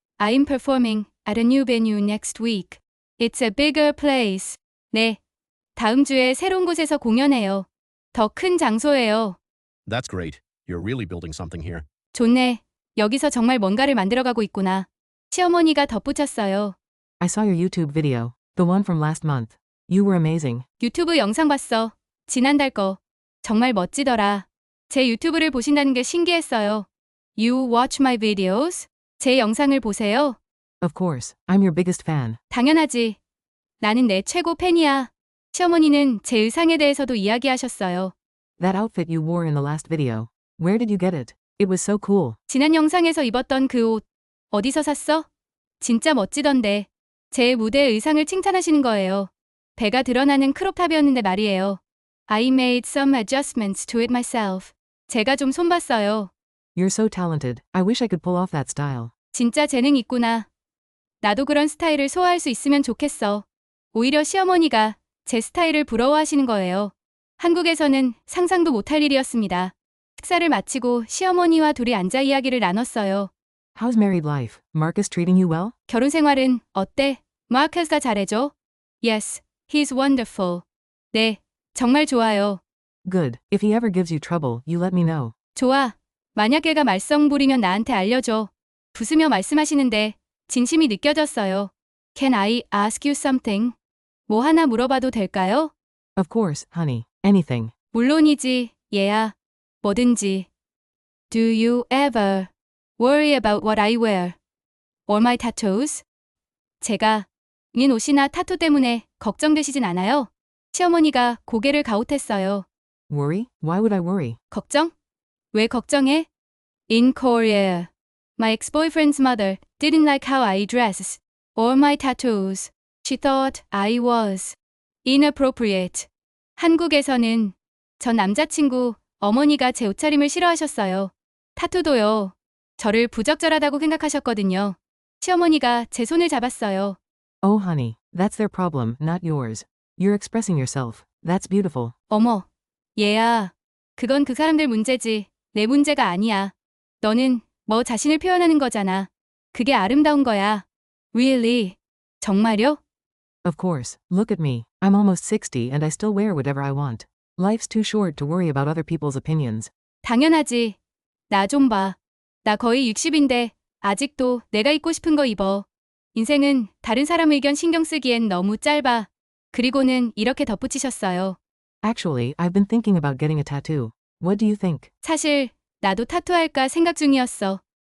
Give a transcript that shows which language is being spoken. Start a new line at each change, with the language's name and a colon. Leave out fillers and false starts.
English: I'm performing at a new venue next week. It's a bigger place.
Korean: 네. 다음 주에 새로운 곳에서 공연해요. 더 큰 장소예요.
English: That's great. You're really building something here.
Korean: 좋네. 여기서 정말 뭔가를 만들어가고 있구나. 시어머니가 덧붙였어요.
English: I saw your YouTube video. The one from last month. You were amazing.
Korean: 유튜브 영상 봤어. 지난달 거. 정말 멋지더라. 제 유튜브를 보신다는 게 신기했어요.
English: You watch my videos?
Korean: 제 영상을 보세요.
English: Of course, I'm your biggest fan.
Korean: 당연하지. 나는 내 최고 팬이야. 시어머니는 제 의상에 대해서도 이야기하셨어요.
English: That outfit you wore in the last video. Where did you get it? It was so cool.
Korean: 지난 영상에서 입었던 그 옷. 어디서 샀어? 진짜 멋지던데. 제 무대 의상을 칭찬하시는 거예요. 배가 드러나는 크롭탑이었는데 말이에요.
English: I made some adjustments to it myself.
Korean: 제가 좀 손봤어요.
English: You're so talented. I wish I could pull off that style.
Korean: 진짜 재능 있구나. 나도 그런 스타일을 소화할 수 있으면 좋겠어. 오히려 시어머니가 제 스타일을 부러워하시는 거예요. 한국에서는 상상도 못할 일이었습니다. 식사를 마치고 시어머니와 둘이 앉아 이야기를 나눴어요.
English: How's married life? Marcus treating you well?
Korean: 결혼 생활은 어때? 마커스가 잘해줘?
English: Yes, he's wonderful.
Korean: 네, 정말 좋아요.
English: Good. If he ever gives you trouble, you let me know.
Korean: 좋아. 만약 얘가 말썽 부리면 나한테 알려줘. 부수며 말씀하시는데 진심이 느껴졌어요.
English: Can I ask you something?
Korean: 뭐 하나 물어봐도 될까요?
English: Of course, honey. Anything.
Korean: 물론이지, 얘야. 뭐든지.
English: Do you ever worry about what I wear? Or my tattoos?
Korean: 제가 인 옷이나 타투 때문에 걱정되시진 않아요? 시어머니가 고개를 가웃했어요.
English: Worry? Why would I worry?
Korean: 걱정? 왜 걱정해?
English: In Korea, my ex-boyfriend's mother didn't like how I dress or my tattoos. She thought I was inappropriate.
Korean: 한국에서는 전 남자친구 어머니가 제 옷차림을 싫어하셨어요. 타투도요. 저를 부적절하다고 생각하셨거든요. 시어머니가 제 손을 잡았어요.
English: Oh, honey. That's their problem, not yours. You're expressing yourself. That's beautiful.
Korean: 어머, 얘야. 그건 그 사람들 문제지. 내 문제가 아니야. 너는 뭐 자신을 표현하는 거잖아. 그게 아름다운 거야.
English: Really?
Korean: 정말요?
English: Of course. Look at me. I'm almost 60 and I still wear whatever I want. Life's too short to worry about other people's opinions.
Korean: 당연하지. 나 좀 봐. 나 거의 60인데 아직도 내가 입고 싶은 거 입어. 인생은 다른 사람 의견 신경 쓰기엔 너무 짧아. 그리고는 이렇게 덧붙이셨어요.
English: Actually, I've been thinking about getting a tattoo. What do you think?
Korean: 사실 나도 타투할까 생각 중이었어.